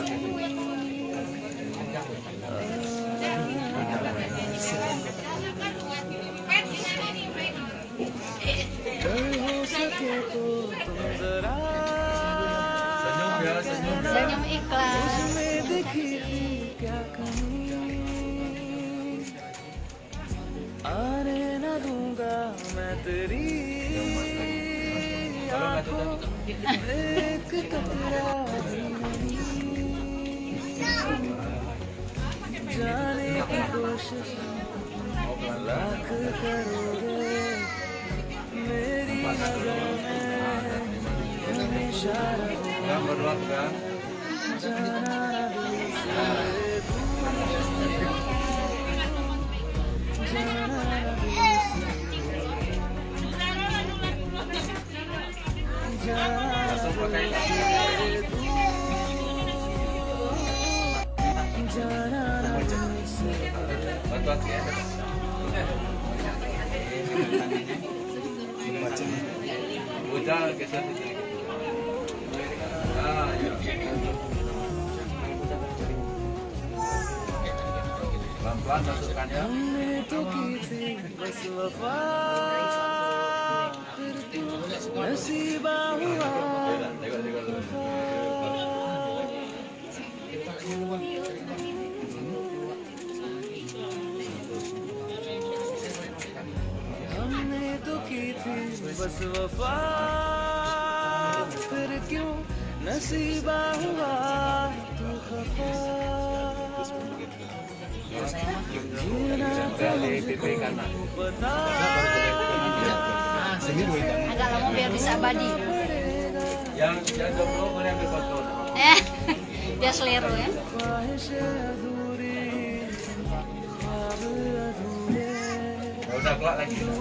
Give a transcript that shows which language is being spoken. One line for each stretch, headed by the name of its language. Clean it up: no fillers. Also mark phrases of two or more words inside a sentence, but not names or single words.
Indonesian: Senyum ikhlas.
Hindi: आने न दूंगा मैं तेरी आंखों एक कतरा भी नहीं जाने की कोशिश लाख करोगे मेरी नजर में हमेशा रहोगे जाना
Indonesian: langsung pakai bantuan ya. Udah geser sedikit. Ah ya. Pelan-pelan masukkannya.
Hindi: तो की थी बस वफा फिर तू नसीबा हुआ हमने तो की थी बस वफा फिर क्यों नसीबा हुआ तू खफा
Indonesian: Agak lama biar bisa abadi. Yang jomblo boleh ambil foto. Dia selero ya. Udah keluar lagi.